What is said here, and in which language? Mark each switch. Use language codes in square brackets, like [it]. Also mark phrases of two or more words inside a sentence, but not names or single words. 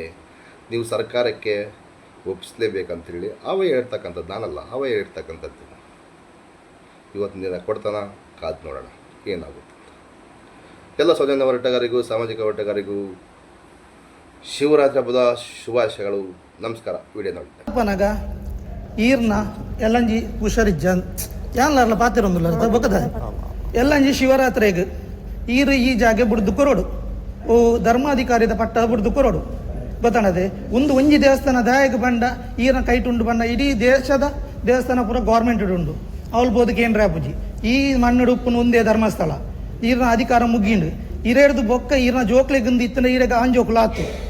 [kn] ನೀವು ಸರ್ಕಾರಕ್ಕೆ ಒಪ್ಪಿಸಲೇಬೇಕಂತೇಳಿ ಅವೇ ಹೇಳ್ತಕ್ಕಂಥದ್ದು, ನಾನಲ್ಲ, ಅವೇ ಹೇಳ್ತಕ್ಕಂಥದ್ದು. ಇವತ್ತಿನ ದಿನ ಕೊಡ್ತಾನ, ಕಾದು ನೋಡೋಣ ಏನಾಗುತ್ತೆ. ಎಲ್ಲ ಸೌಜನ್ಯ ಹೋರಾಟಗಾರಿಗೂ ಸಾಮಾಜಿಕ ಹೋರಾಟಗಾರಿಗೂ ಶಿವರಾತ್ರಿ ಹಬ್ಬದ ಶುಭಾಶಯಗಳು. ನಮಸ್ಕಾರ. ವಿಡಿಯೋ ನೋಡಿ [tcy] ಪನಗ ಈರ್ನ ಎಲ್ಲಂಜಿ ಹುಷಾರಿಜ್ಜ ಯಾನ್ಲಾರ್ಲ ಪಾತಿರೊಂದುಲ್ಲ ಬೊಕ್ಕದ ಎಲ್ಲಂಜಿ ಶಿವರಾತ್ರಿಗ ಈರು ಈ ಜಾಗೆ ಬುಡ್ದು ಕೊರೋಡು ಓ ಧರ್ಮಾಧಿಕಾರಿದ ಪಟ್ಟ ಬುಡ್ದು ಕೊರೋಡು ಗೊತ್ತಾಣದೆ ಒಂಜಿ ದೇವಸ್ಥಾನ ದಾಯಕ ಬಂಡ ಈರ್ನ ಕೈಟುಂಡು ಬಂಡ ಇಡೀ ದೇಶದ ದೇವಸ್ಥಾನ ಪೂರ ಗೌರ್ಮೆಂಟ್ ಉಂಡು ಅವಳು ಬೋದು ಕೇಂದ್ರ ಆಪುಜಿ ಈ ಮಣ್ಣು ಉಪ್ಪುನ ಒಂದೇ ಧರ್ಮಸ್ಥಳ ಈರ್ನ ಅಧಿಕಾರ ಮುಗ್ಗಿಂಡು ಇರೇಡ್ದು ಬೊಕ್ಕ ಈರ್ನ ಜೋಕ್ಲೆಗಿಂದು ಇತ್ತನ ಈರೆಗ ಆಂಜೋಕ್ಲು ಆತು